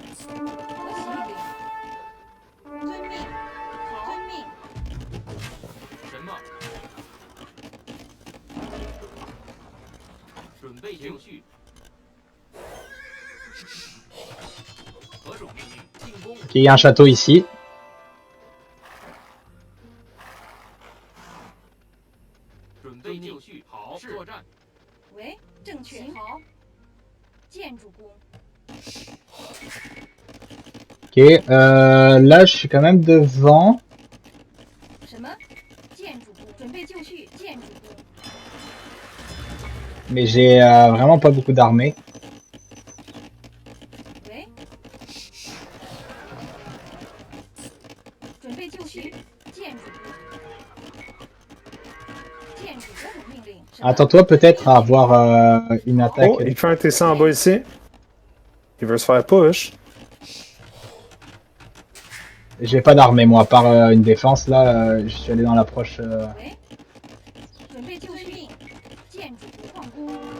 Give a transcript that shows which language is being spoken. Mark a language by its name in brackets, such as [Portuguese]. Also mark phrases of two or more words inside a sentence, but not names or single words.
[Chinese] 遵命，好，遵命。什么？准备就绪。何种命令？进攻。 [French] Ok, il y a un château ici. [Chinese] 准备就绪，好，作战。喂，正确，好。建筑工， [French] Ok, là, je suis quand même devant. [Chinese] 什么？建筑工，准备就绪。建筑工， [French] Mais j'ai vraiment pas beaucoup d'armées. [Chinese] 喂，准备就绪。建筑工，建筑何种命令？什么 [French] Attends-toi peut-être à avoir une attaque. Oh, il fait un TC en bas ici. Il veut se faire push. J'ai pas d'armée, moi, à part une défense. Là, je suis allé dans l'approche. [Chinese] 喂，准备就绪。建筑工，矿工，